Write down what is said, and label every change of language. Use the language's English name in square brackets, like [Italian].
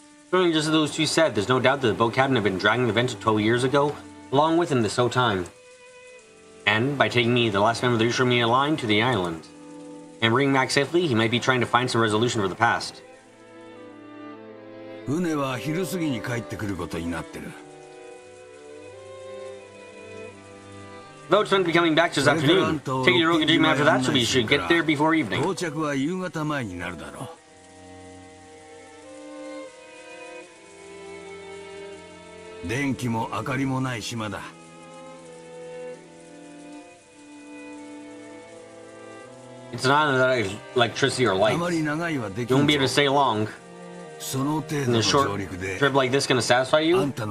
[English] Certainly, just as those two said, there's no doubt that the boat captain had been dragging the vessel 12 years ago, along with him this whole time. And by taking me, the last member of the Umineko line, to the island, and bringing back safely, he might be trying to find some resolution for the past. [Japanese] 船は昼過ぎに帰ってくることになってる。 [English] The boat's meant to be coming back this afternoon. Take your Rokujima after that, so we should get there before evening. [Japanese] 到着は夕方前になるだろう。電気も明かりもない島だ。 [English] It's an island that has electricity or lights. You won't be able to stay long. And a short trip like this gonna satisfy you?